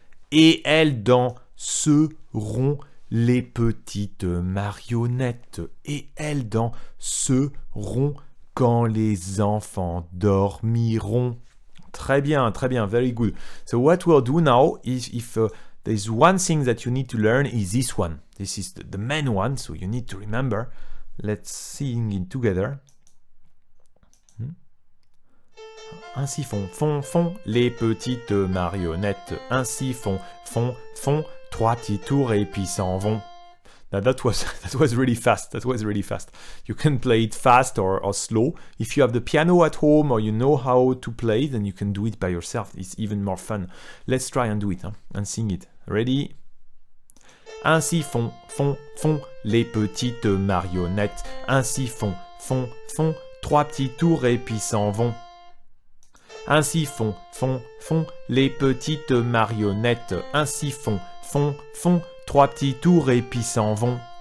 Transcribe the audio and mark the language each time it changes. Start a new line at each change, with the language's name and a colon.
French: Et elles danseront les petites marionnettes. Et elles danseront quand les enfants dormiront. Très bien,
English: very good. So what we'll do now is if there's one thing that you need to learn is this one. This is the main one, so you need to remember. Let's sing it together.
French: Ainsi font les petites marionnettes. Ainsi font 3 petits tours et puis s'en vont.
English: Now that was really fast. You can play it fast or slow. If you have the piano at home or you know how to play, then you can do it by yourself. It's even more fun. Let's try and do it and sing it. Ready?
French: Ainsi font les petites marionnettes. Ainsi font 3 petits tours et puis s'en vont. Ainsi font les petites marionnettes. Ainsi font 3 petits tours et puis s'en vont.